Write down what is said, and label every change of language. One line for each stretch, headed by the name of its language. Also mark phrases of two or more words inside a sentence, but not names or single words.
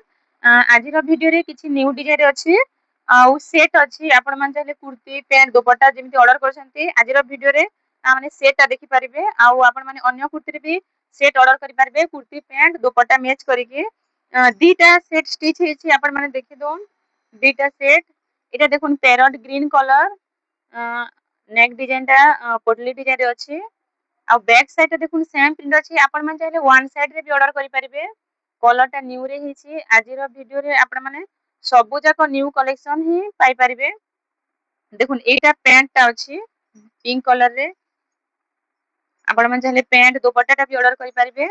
Odia: ଆଜିର ଭିଡ଼ିଓରେ କିଛି
English: new design
Odia: ଅଛି ଆଉ ସେଟ୍ ଅଛି। ଆପଣ ମାନେ ଚାହିଁଲେ କୁର୍ତ୍ତୀ ପ୍ୟାଣ୍ଟ ଦୁପଟ୍ଟା ଯେମିତି ଅର୍ଡର କରିଛନ୍ତି ଆଜିର ଭିଡ଼ିଓରେ ମାନେ ସେଟ୍ଟା ଦେଖିପାରିବେ। ଆଉ ଆପଣ ମାନେ ଅନ୍ୟ କୁର୍ତ୍ତୀରେ ବି ସେଟ୍ ଅର୍ଡର କରିପାରିବେ। କୁର୍ତ୍ତୀ ପ୍ୟାଣ୍ଟ ଦୁପଟ୍ଟା ମ୍ୟାଚ୍ କରିକି ଦିଟା
English: set stitch
Odia: ହେଇଛି। ଆପଣ ମାନେ ଦେଖିଦଉନ୍ ଦିଟା ସେଟ୍। ଏଟା ଦେଖୁନ
English: parrot green collar neck designta
Odia: ପଟଳି ଡିଜାଇନ ଅଛି। ଆଉ
English: back side
Odia: ରେ ଦେଖୁନ
English: same print
Odia: ଅଛି। ଆପଣ ମାନେ ଚାହିଁଲେ
English: one side
Odia: ରେ ବି ଅର୍ଡର କରିପାରିବେ। କଲରଟା ନ୍ୟୁ ରେ ହେଇଛି। ଆଜିର ଭିଡ଼ିଓରେ ଆପଣ ମାନେ ସବୁ ଯାକ
English: new collection
Odia: ହିଁ ପାଇପାରିବେ। ଦେଖୁନ ଏଇଟା ପ୍ୟାଣ୍ଟଟା ଅଛି
English: pink color
Odia: ରେ। ଆପଣ ମାନେ ଚାହିଁଲେ ପ୍ୟାଣ୍ଟ ଦୁପଟ୍ଟାଟା ବି ଅର୍ଡର କରିପାରିବେ।